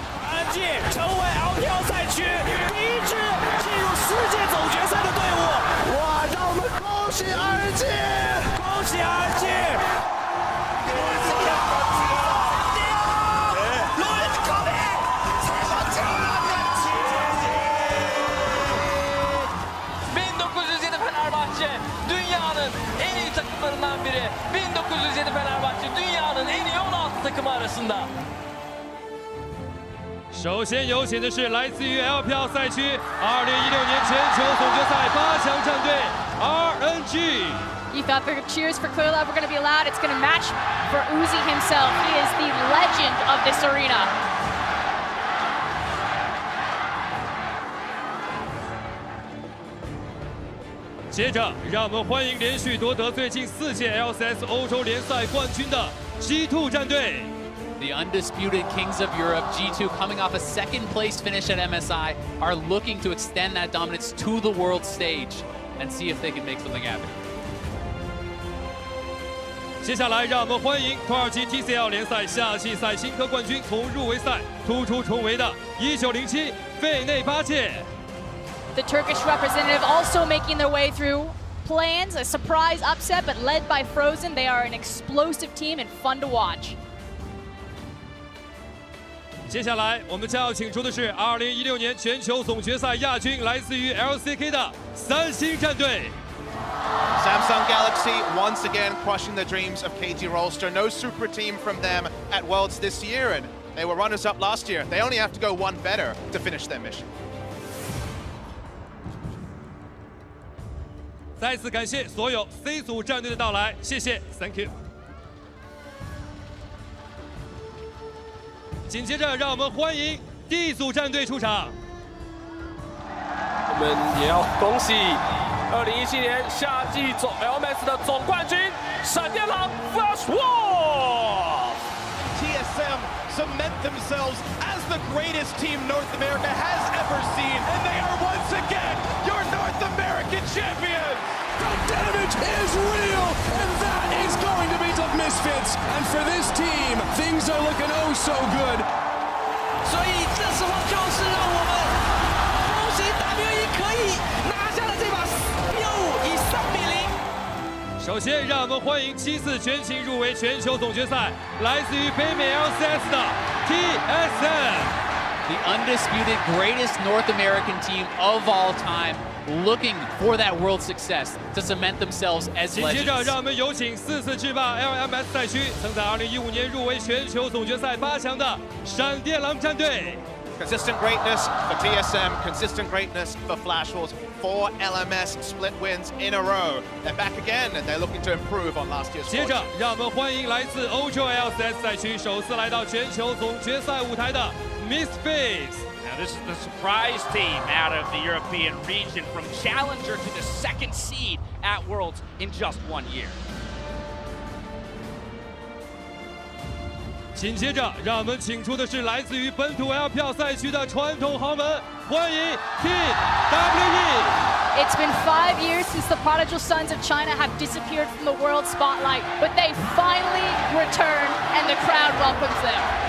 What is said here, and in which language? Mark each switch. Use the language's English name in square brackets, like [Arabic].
[Chinese] RNG 成为 LPL 赛区第一支进入世界总决赛的队伍。哇，让我们恭喜 RNG， 恭喜 RNG！ [Turkish] 1907 Fenerbahçe dünyanın en iyi takımlarından biri. 1907 Fenerbahçe dünyanın en iyi 16 takımı arasında. [Chinese] 首先有请的是来自于 L 票赛区2016年全球总决赛8强战队 RNG。 [English] You thought the cheers for Clear Love were going to be loud. It's going to match for Uzi himself. He is the legend of this arena. [Chinese] 接着，让我们欢迎连续夺得最近4届 LCS 欧洲联赛冠军的 G2 战队。 [English] The undisputed kings of Europe, G2, coming off a second place finish at MSI, are looking to extend that dominance to the world stage. and see if they can make something happen. [Chinese] 接下来，让我们欢迎土耳其 TCL 联赛夏季赛新科冠军，从入围赛突出重围的1907费内巴切。 [English] The Turkish representative also making their way through plans, a surprise upset, but led by Frozen. They are an explosive team and fun to watch. [Chinese] 接下来，我们将要请出的是2016年全球总决赛亚军，来自于 LCK 的三星战队。 [English] Samsung Galaxy once again crushing the dreams of KT Rolster. No super team from them at Worlds this year, and they were runners-up last year. They only have to go one better to finish their mission. [Chinese] 再次感谢所有 C 组战队的到来，谢谢 ， [English] Thank you。 [Chinese] 紧接着，让我们欢迎 D 组战队出场。我们也要恭喜2017年夏季总 LMS 的总冠军闪电狼 Flash Wolf。 [English] TSM cement themselves as the greatest team North America has ever seen, and they are once again your North American champions. The damage is real, and that is going to be the Misfits. And for this team, things are looking oh so good. [Chinese] 所以这时候就是让我们恭喜 WE 可以拿下了这把6-5以3比0。首先，让我们欢迎7次全勤入围全球总决赛，来自于北美 LCS 的 TSM。 [English] The undisputed greatest North American team of all time, looking for that world success to cement themselves as [Chinese] 紧接着， [English] legends. [Chinese] 让我们有请4次制霸 LMS 赛区，曾在2015年入围全球总决赛8强的闪电狼战队。 [English] Consistent greatness for TSM, consistent greatness for Flash Wolves. 4 LMS split wins in a row. They're back again, and they're looking to improve on last year's. [Chinese] 接着，让我们欢迎来自欧洲 LCS 赛区首次来到全球总决赛舞台的 Misfits。 [English] Now this is the surprise team out of the European region, from challenger to the 2nd seed at Worlds in just 1 year. [Chinese] 紧接着，让我们请出的是来自于本土 LPL 赛区的传统豪门，欢迎 TWE。 [English] It's been 5 years since the prodigal sons of China have disappeared from the world spotlight, but they finally returned, and the crowd welcomes them.